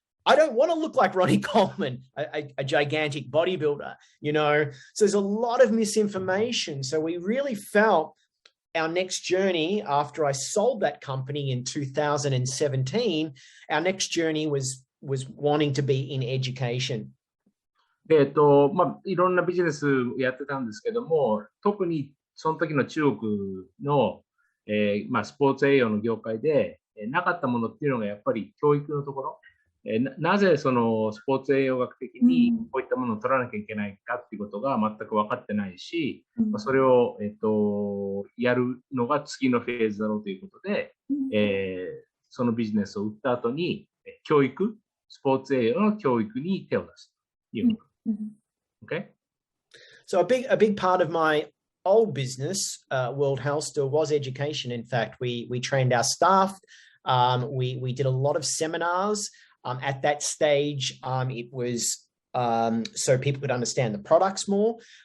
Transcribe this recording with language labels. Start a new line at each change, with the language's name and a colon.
English: I don't want to look like Ronnie Coleman, a gigantic bodybuilder, So there's a lot of misinformation. So we really felt our next journey after I sold that company in 2017, our next journey was wanting to be in education.
Japanese: いろんなビジネスやってたんですけども、特にその時の中国の、スポーツ栄養の業界で、なかったものっていうのがやっぱり教育のところ、なぜそのスポーツ栄養学的にこういったものを取らなきゃいけないかっていうことが全く分かってないし、それを、やるのが次のフェーズだろうということで、そのビジネスを売った後に教育、スポーツ栄養の教育に手を出すということ。
English: Okay. So a big part of my old business, World Health Store, was education. In fact, we trained our staff. We did a lot of seminars. At that stage, it was so people could understand the products more.